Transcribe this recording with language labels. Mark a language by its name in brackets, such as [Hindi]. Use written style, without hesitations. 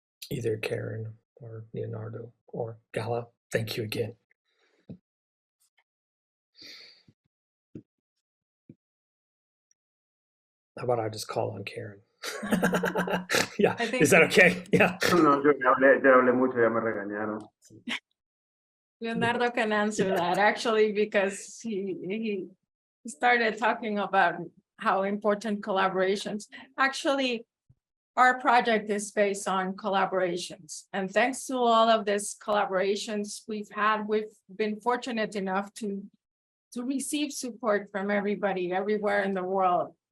[English] Either Karen or Leonardo or Gala. Thank you again. How about I just call on Karen? Yeah, is that okay? Yeah. [Spanish] No, yo hablé mucho, ya me regañaron. [English] Leonardo can answer that actually, because he started talking about how important collaborations. Actually, our project is based on collaborations. And thanks to all of these collaborations we've been fortunate enough to receive support from everybody everywhere in the world.